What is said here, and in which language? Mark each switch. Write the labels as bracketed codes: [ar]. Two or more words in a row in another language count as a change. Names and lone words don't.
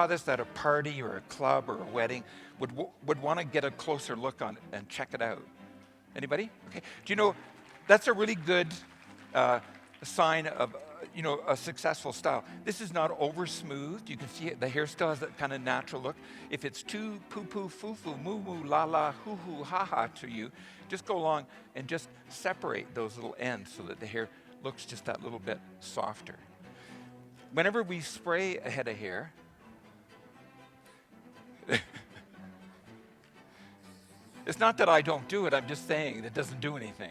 [en] this at a party or a club or a wedding, would want to get a closer look on it and check it out? Anybody? Okay. Do you know, that's a really good sign of, a successful style. This is not over smooth. You can see it, the hair still has that kind of natural look. If it's too poo-poo, foo-foo, moo-moo, la-la, hoo-hoo, ha-ha to you, just go along and just separate those little ends so that the hair looks just that little bit softer. Whenever we spray a head of hair, it's not that I don't do it, I'm just saying it doesn't do anything.